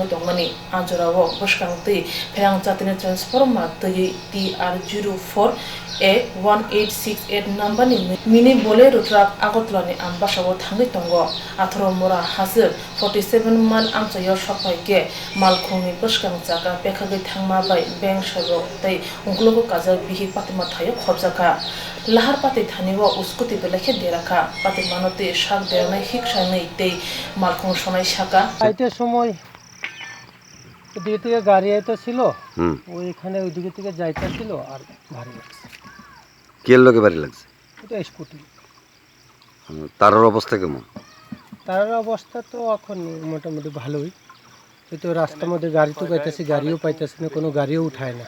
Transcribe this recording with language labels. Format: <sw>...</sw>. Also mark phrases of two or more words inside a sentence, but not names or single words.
<trp>tongmani ajorawo boskangtui pherang chatine transformer tui TR04 A1868 number ni mini bolero truck agotla ni ambasawo thangoi tongo athoro mora hasir 47 man amchayo sokhaike malkhungni boskang chaka pekhagoi thangma bai beng sebok tei unglogo kajak bihi patima thayo khobjaka lahar pati thaniwo uskuti belekhe deraka pati manote shak deranai hiksa nei tei malkhung sonai shaka</trp> <bn>আইতে সময় ওদিকে থেকে গাড়ি আইতে ছিল ওইখানে ওইদিকে থেকে যাইতে ছিল আর ভারী লাগছে কে লোকে বাড়ি লাগছে এটা স্কুটি তার অবস্থা কেমন তার অবস্থা তো এখন মোটামুটি ভালোই কিন্তু রাস্তার মধ্যে গাড়ি তো পাইতেছি গাড়িও পাইতেছি না কোনো গাড়িও উঠায় না</bn>